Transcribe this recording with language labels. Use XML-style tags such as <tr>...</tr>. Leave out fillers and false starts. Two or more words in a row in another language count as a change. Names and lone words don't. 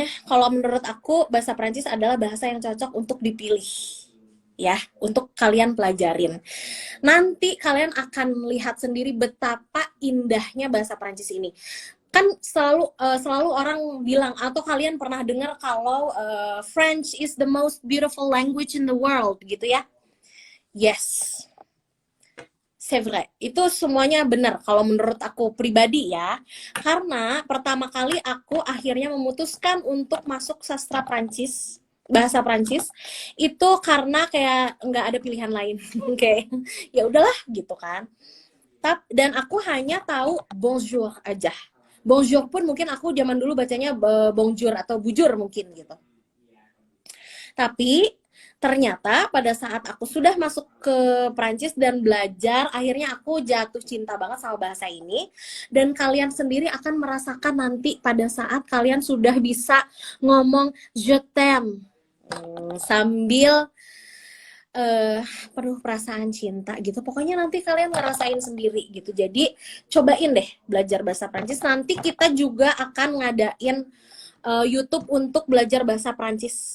<id>Kalau menurut aku bahasa Prancis adalah bahasa yang cocok untuk dipilih ya, untuk kalian pelajarin. Nanti kalian akan lihat sendiri betapa indahnya bahasa Prancis ini. Kan selalu orang bilang atau kalian pernah dengar kalau</id> <en>French is the most beautiful language in the world</en> <id>gitu ya. Yes.</id> <fr>C'est vrai.</fr> <id>Itu semuanya benar kalau menurut aku pribadi ya. Karena pertama kali aku akhirnya memutuskan untuk masuk sastra Prancis, bahasa Prancis, itu karena kayak nggak ada pilihan lain. Kayak ya udahlah gitu kan. Dan aku hanya tahu bonjour aja. Bonjour pun mungkin aku zaman dulu bacanya bonjour atau bujur mungkin gitu. Tapi ternyata pada saat aku sudah masuk ke Prancis dan belajar, akhirnya aku jatuh cinta banget sama bahasa ini. Dan kalian sendiri akan merasakan nanti pada saat kalian sudah bisa ngomong</id> <fr>je t'aime</fr> <id>sambil penuh perasaan cinta gitu. Pokoknya nanti kalian ngerasain sendiri gitu. Jadi cobain deh belajar bahasa Prancis. Nanti kita juga akan ngadain YouTube untuk belajar bahasa Prancis.</id>